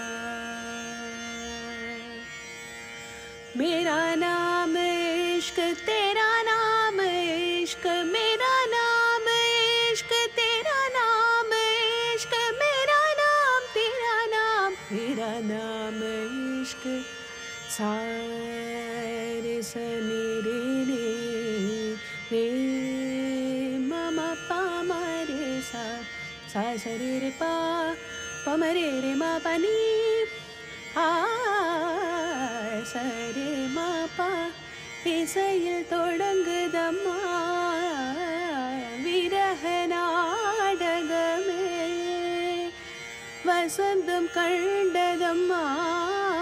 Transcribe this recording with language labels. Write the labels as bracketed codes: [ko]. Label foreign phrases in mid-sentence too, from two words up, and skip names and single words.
[hi] मेरा नाम इश्क तेरा नाम इश्क, मेरा नाम इश्क तेरा नाम इश्क, मेरा नाम तेरा नाम मेरा नाम इश्क। सा रे स नि रे रे म म प म रे सा, सा स रे रे प प म रे रे म प नि [ta] ஆ சரே மாப்பா இசையில் தொடங்குதம்மா விரக நாடகமே, வசந்தம் கண்டதம்மா